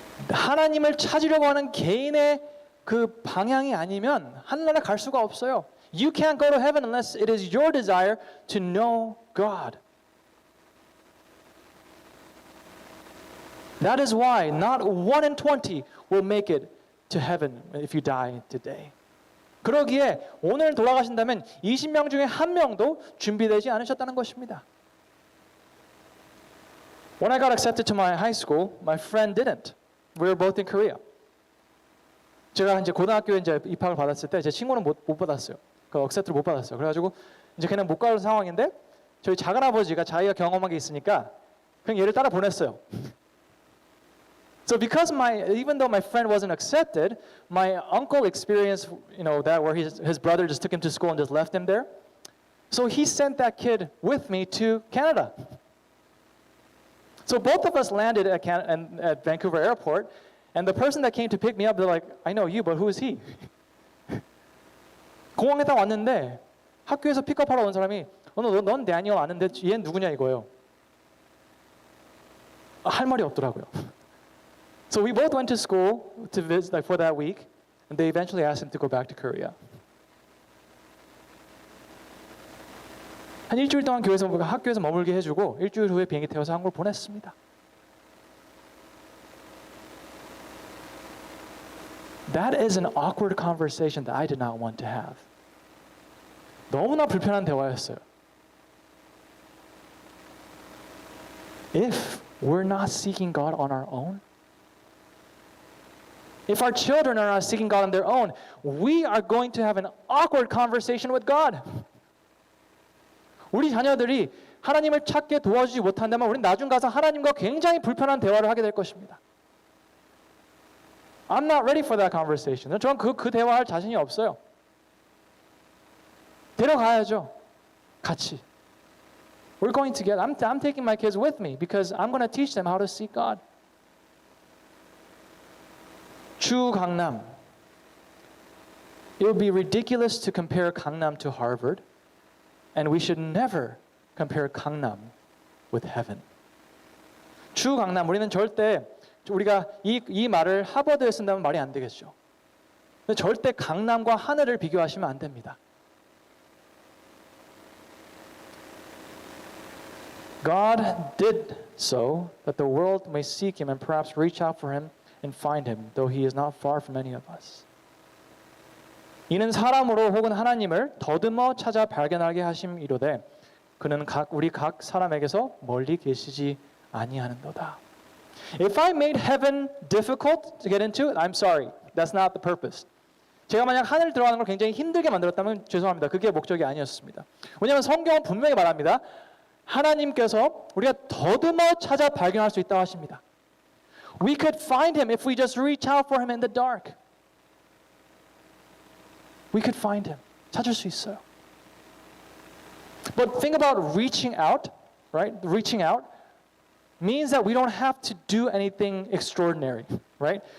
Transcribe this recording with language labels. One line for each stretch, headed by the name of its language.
Korean: 하나님을 찾으려고 하는 개인의 그 방향이 아니면 하늘나라 갈 수가 없어요.
English: You can't go to heaven unless it is your desire to know God. That is why not 1 in 20 will make it to heaven if you die today.
Korean: 그러기에 오늘 돌아가신다면 20명 중에 한 명도 준비되지 않으셨다는 것입니다.
English: When I got accepted to my high school, my friend didn't. We were both in Korea.
Korean: 제가 이제 고등학교에 이제 입학을 받았을 때 제 친구는 못 받았어요. 그 accept를 못 받았어요. 그래가지고 이제 걔는 못 가는 상황인데 저희 작은 아버지가 자기가 경험한 게 있으니까 그냥 얘를 따라 보냈어요.
English: So because even though my friend wasn't accepted, my uncle experienced that where his brother just took him to school and just left him there. So he sent that kid with me to Canada. So both of us landed at Vancouver Airport, and the person that came to pick me up, they're like, I know you, but who is he?
Korean: 공항에 딱 왔는데 학교에서 픽업하러 온 사람이 넌 데니얼 아는데 얘는 누구냐 이거예요. 할 말이 없더라고요.
English: So we both went to school to visit for that week, and they eventually asked him to go back to Korea.
Korean: 한 일주일 동안 학교에서 머물게 해주고 일주일 후에 비행기 태워서 한국을 보냈습니다.
English: That is an awkward conversation that I did not want to have.
Korean: 너무나 불편한 대화였어요.
English: If we're not seeking God on our own, if our children are not seeking God on their own, we are going to have an awkward conversation with God.
Korean: 우리 자녀들이 하나님을 찾게 도와주지 못한다면 우리는 나중 가서 하나님과 굉장히 불편한 대화를 하게 될 것입니다.
English: I'm not ready for that conversation.
Korean: 저는 그 대화할 자신이 없어요. 데려가야죠. 같이.
English: We're going together. I'm taking my kids with me because I'm going to teach them how to seek God.
Korean: 주 강남.
English: It would be ridiculous to compare Gangnam to Harvard, and we should never compare Gangnam with heaven.
Korean: 주 강남. 우리는 절대 우리가 이 말을 하버드에 쓴다면 말이 안 되겠죠. 근데 절대 강남과 하늘을 비교하시면 안 됩니다.
English: God did so that the world may seek him and perhaps reach out for him and find him, though he is not far from any of us.
Korean: 이는 사람으로 혹은 하나님을 더듬어 찾아 발견하게 하심이로되 그는 우리 각 사람에게서 멀리 계시지 아니하는도다.
English: If I made heaven difficult to get into, I'm sorry. That's not the purpose.
Korean: 제가 만약 하늘 들어가는 걸 굉장히 힘들게 만들었다면 죄송합니다. 그게 목적이 아니었습니다. 왜냐하면 성경은 분명히 말합니다. 하나님께서 우리가 더듬어 찾아 발견할 수 있다고 하십니다.
English: We could find him if we just reach out for him in the dark. We could find him.
Korean: 찾을 수 있어요.
English: But think about reaching out, right? Reaching out means that we don't have to do anything extraordinary, right?